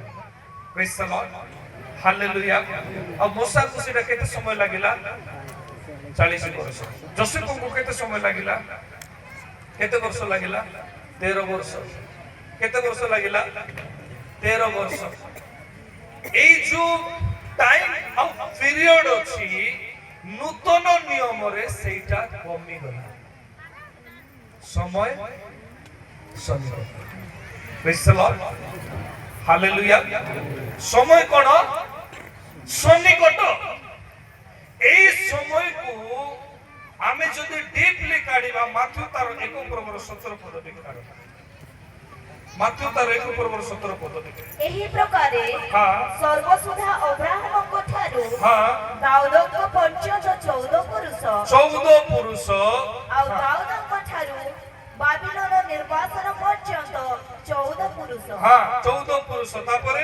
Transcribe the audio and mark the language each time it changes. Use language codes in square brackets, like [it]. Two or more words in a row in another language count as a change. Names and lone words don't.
[en] Praise the Lord, [or] ହାଲେଲୁୟା। ଆଉ ମୋଶାଙ୍କୁ ସେଟା କେତେ ସମୟ ଲାଗିଲା? 40 ବର୍ଷ। ଯୋସେଫଙ୍କୁ କେତେ ସମୟ ଲାଗିଲା? କେତେ ବର୍ଷ ଲାଗିଲା? 13 ବର୍ଷ। କେତେ ବର୍ଷ ଲାଗିଲା? 13 ବର୍ଷ। ଏଇ ଯେ [en] time of period [or] ଅଛି ନୂତନ ନିୟମରେ ସେଇଟା କମି ଗଲା ସମୟ ସନ୍ନିକଟ। [en] Praise the Lord, হালেলুয়া। [or] ସମୟ କୋଣ? ସନ୍ନିକଟ। ଏଇ ସମୟକୁ ଆମେ ଯଦି ଡିପଲି କାଢ଼ିବା, ମାଥ୍ୟୁ ତାର 1:17 ପଦ ଦେଖି କାଢ଼ିବା। ମାଥ୍ୟୁ ତାର 1:17 ପଦ ଦେଖି। ଏହି ପ୍ରକାରେ ସର୍ବସୁଦ୍ଧା ଅବ୍ରାହମଙ୍କ ଠାରୁ ଦାଉଦଙ୍କ ପର୍ଯ୍ୟନ୍ତ 14 ପୁରୁଷ ଆଉ ଦାଉଦଙ୍କ ଠାରୁ ବାବିଲୋନ ନିର୍ବାସନ ପର୍ଯ୍ୟନ୍ତ 14 ପୁରୁଷ। 14 ପୁରୁଷ। ତାପରେ